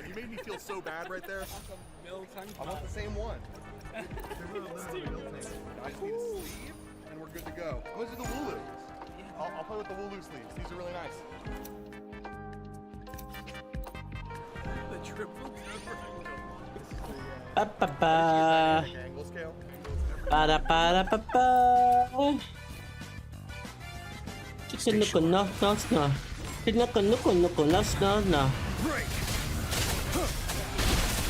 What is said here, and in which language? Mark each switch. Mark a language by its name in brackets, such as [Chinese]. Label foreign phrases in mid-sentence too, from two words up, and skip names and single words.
[English] You made me feel so bad right there. I want the same one. I just need a sleeve, and we're good to go. I'm gonna do the Wooloo. I'll play with the Wooloo sleeves. These are really nice. The triple Ba-ba-ba. Angle scale. Ba-da-ba-da-ba-ba. Chicken-nuka-nuck-nuck-nuck. Chicken-nuka-nuka-nuck-nuck-nuck.